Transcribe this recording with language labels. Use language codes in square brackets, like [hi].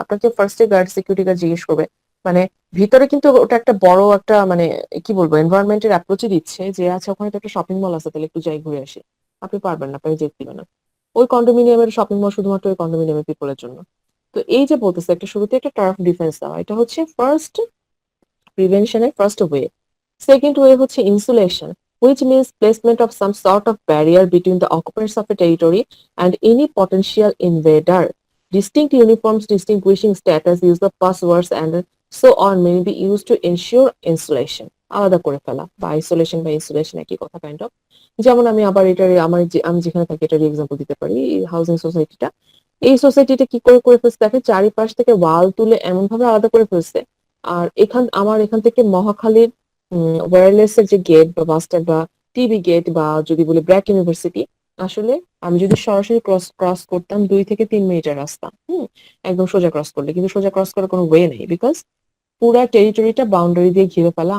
[bn] আপনাকে ফার্স্টে guard, security guard জিজ্ঞেস করবে, মানে ভিতরে কিন্তু ওটা একটা বড় একটা মানে কি বলবো এনভায়রনমেন্টের অ্যাপ্রোচই দিচ্ছে যে আচ্ছা ওখানে তো একটা শপিং মল আছে, তাহলে একটু যাই ঘুরে আসি। আপনি পারবেন না, আপনাকে যেতে দিবে না। ওই কন্ডোমিনিয়ামের শপিং মল শুধুমাত্র ওই কন্ডোমিনিয়ামের পিপলের জন্য। তো এই যে বলতেছে একটা শুরুতে একটা টার্ফ ডিফেন্স দেওয়া, এটা হচ্ছে first প্রিভেনশনের first way. Second way হচ্ছে insulation, [en] which means placement of some sort of barrier between the occupants of a territory and any potential invader. Distinct uniforms distinguishing status, use of passwords and so on may be used to ensure insulation. [bn] আলাদা করে ফেলা বা isolation বা insulation একই কথা kind of. যেমন আমি আবার এটার আমি যেখানে থাকি এটার এক্সাম্পল দিতে পারি, হাউজিং সোসাইটিটা। এই সোসাইটিটা কি করে করে ফেলছে দেখে, চারিপাশ থেকে ওয়াল তুলে এমন ভাবে আলাদা করে ফেলছে। আর আমার এখান থেকে মহাখালীর ওয়্যারলেস এর যে গেট বা বাসস্ট্যান্ড বা টিবি গেট বা যদি বলি ব্র্যাক ইউনিভার্সিটি, আসলে আমি যদি সরাসরি ক্রস করতাম 2 থেকে 3 মিনিটের রাস্তা, একদম সোজা ক্রস করলে, কিন্তু সোজা ক্রস করার কোনো ওয়ে নেই, বিকজ পুরা টেরিটরিটা বাউন্ডারি দিয়ে ঘিরে ফেলা।